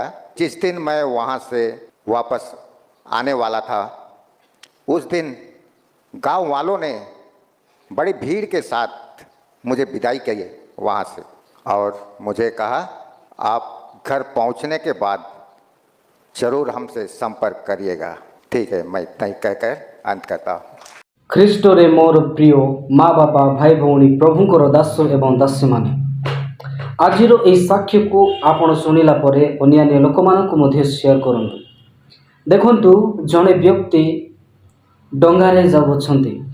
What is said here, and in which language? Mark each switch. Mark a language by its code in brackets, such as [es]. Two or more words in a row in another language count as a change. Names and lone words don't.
[hi] जिस दिन मैं वहाँ से वापस आने वाला था, उस दिन गांव वालों ने बड़ी भीड़ के साथ मुझे विदाई की वहाँ से और मुझे कहा, आप घर पहुँचने के बाद जरूर हमसे संपर्क करिएगा। ठीक है, मैं इतना ही कहकर अंत करता हूँ। [or] ଖ୍ରୀଷ୍ଟରେ ମୋର ପ୍ରିୟ ମା ବାପା ଭାଇ ଭଉଣୀ ପ୍ରଭୁଙ୍କର ଦାସ ଏବଂ ଦାସୀମାନେ, ଆଜିର ଏହି ସାକ୍ଷ୍ୟକୁ ଆପଣ ଶୁଣିଲା ପରେ ଅନ୍ୟାନ୍ୟ ଲୋକମାନଙ୍କୁ ମଧ୍ୟ ସେୟାର କରନ୍ତୁ। ଦେଖନ୍ତୁ, ଜଣେ ବ୍ୟକ୍ତି ଡଙ୍ଗାରେ ଯାଉଅଛନ୍ତି।